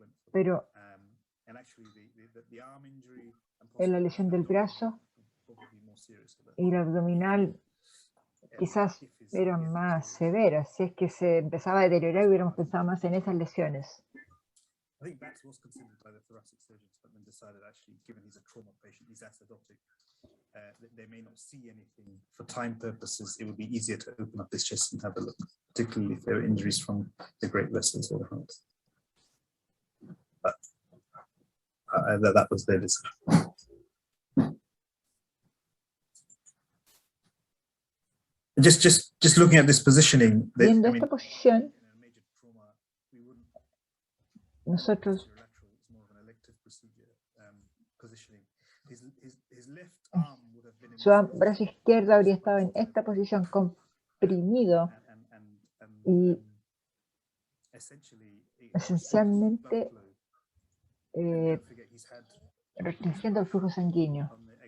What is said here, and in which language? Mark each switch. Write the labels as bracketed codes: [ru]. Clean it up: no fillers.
[es] Pero en la lesión del brazo y la abdominal quizás eran más severas. Si es que se empezaba a deteriorar, hubiéramos pensado más en esas lesiones. [en] I think that was considered by the thoracic surgeons, but then decided actually, given he's a trauma patient, he's acidotic, they may not see anything. For time purposes, it would be easier to open up this chest and have a look, particularly if there are injuries from the great vessels or the heart. But that was their decision. Just looking at this positioning. [es] Viendo esta posición, nosotros su brazo izquierdo habría estado en esta posición comprimido y esencialmente restringiendo el flujo sanguíneo.